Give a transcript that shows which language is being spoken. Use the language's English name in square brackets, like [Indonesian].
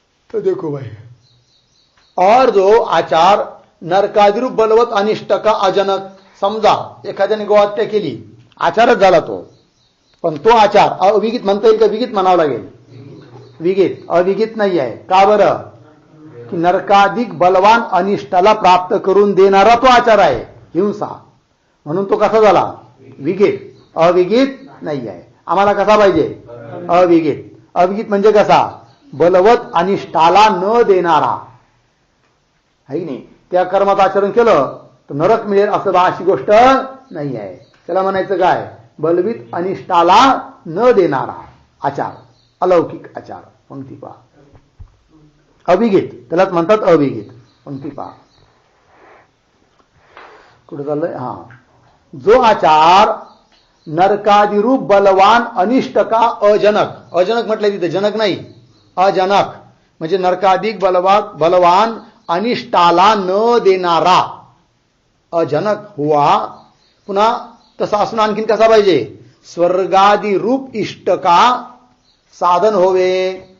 [Hindi] तो देखो भाई, और जो आचार नरकादिरूप बलवत अनिष्ट का अजनक. [Marathi] समजा एखाद्याने गोहत्या केली, आचारच झाला तो, पण तो आचार अविगित म्हणता येईल का विगित म्हणावं लागेल? विगित. अविगित नाही आहे. का बरं? की नरकाधिक बलवान अनिष्टाला प्राप्त करून देणारा तो आचार आहे, हिंसा, म्हणून तो कसा झाला? विगित. अविगित नाही आहे. आम्हाला कसा पाहिजे? अविगित. अविगित म्हणजे कसा? बलवत अनिष्टाला न देणारा आहे की नाही. त्या कर्मात आचरण केलं तर नरक मिळेल असं अशी गोष्ट नाही आहे. त्याला म्हणायचं काय? बलवित अनिष्टाला न देणारा आचार, अलौकिक आचार. पंक्ती पहा. अविगित त्यालाच म्हणतात अविगित. पंक्ती पहा कुठे चाललंय? [Hindi] जो आचार नरकादिरूप बलवान अनिष्ट का अजनक. [Marathi] अजनक म्हटलंय तिथे, जनक नाही, अजनक म्हणजे नरकाधिक बलवान अनिष्टाला न देणारा अजनक हुआ. पुन्हा तसा असून आणखीन कसा पाहिजे? [Hindi] स्वर्गादी रूप इष्ट का साधन होवे.